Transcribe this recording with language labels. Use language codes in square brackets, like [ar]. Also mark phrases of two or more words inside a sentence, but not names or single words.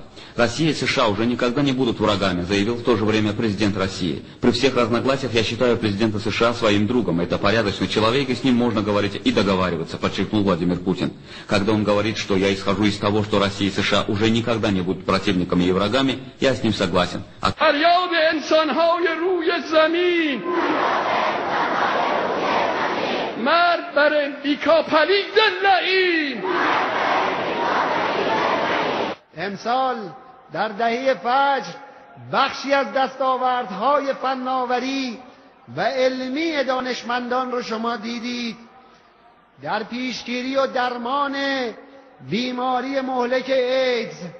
[ru] «Россия и США уже никогда не будут врагами», заявил в то же время президент России. «При всех разногласиях я считаю президента США своим другом. Это порядочный человек, и с ним можно говорить и договариваться», подчеркнул Владимир Путин. Когда он говорит, что «я исхожу из того, что Россия и США уже никогда не будут противниками и врагами», я с ним согласен. [fa] امسال در دهه فجر بخشی از دستاوردهای فناوری و علمی دانشمندان رو شما دیدید در پیشگیری و درمان بیماری مهلک ایدز.